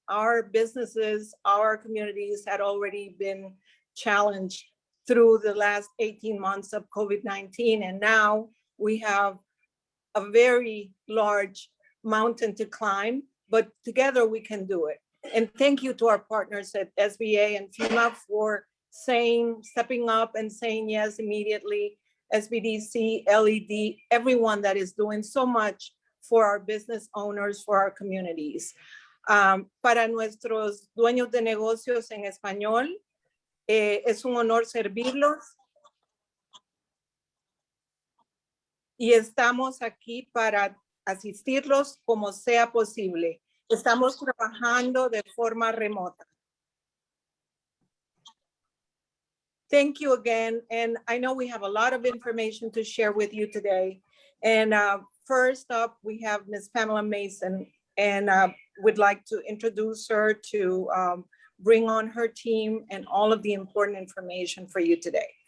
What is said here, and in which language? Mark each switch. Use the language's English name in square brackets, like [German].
[English] Our businesses, our communities had already been challenged through the last 18 months of COVID-19, and now we have a very large mountain to climb, but together we can do it. And thank you to our partners at SBA and FEMA for stepping up and saying yes immediately. SBDC, LED, everyone that is doing so much for our business owners, for our communities. [Spanish] Para nuestros dueños de negocios en español, es un honor servirlos. Y estamos aquí para asistirlos como sea posible. Estamos trabajando de forma remota. [English] Thank you again. And I know we have a lot of information to share with you today. And first up, we have Ms. Pamela Mason, and would like to introduce her to bring on her team and all of the important information for you today.